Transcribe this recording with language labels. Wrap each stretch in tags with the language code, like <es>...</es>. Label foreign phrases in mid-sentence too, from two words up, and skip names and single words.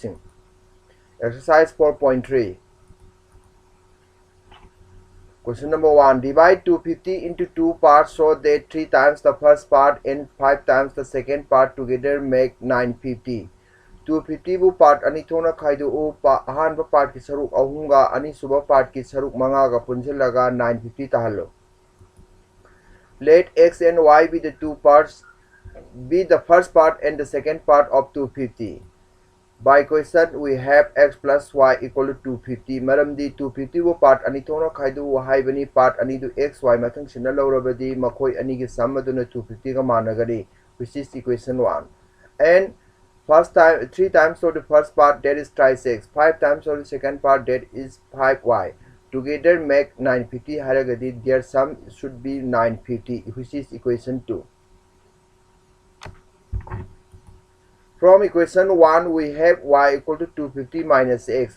<en>Exercise 4.3. Question number 1. Divide 250 into two parts so that 3 times the first part and 5 times the second part together make 950.</en> <mni>250 bu part ani thona khaidu u ahanba part ki saruk ahunga ani suba part ki saruk manga ga punjilaga 950 tahalo.</mni> <en>Let x and y be the two parts, be the first part and the second part of 250. By question, we have x plus y equal to 250.</en> <mni>Maramdi 250 bu part ani thona khaidu haibani part ani du x y mathang sina lawrabadi makhoi ani gi sum aduna 250 ga managari,</mni> <en>which is equation 1. And first time 3 times of the first part, that is twice x. 5 times of the second part, that is 5y. Together make 950 haragadi. Their sum should be 950, which is equation 2. From equation 1, we have y equal to 250 minus x.</en>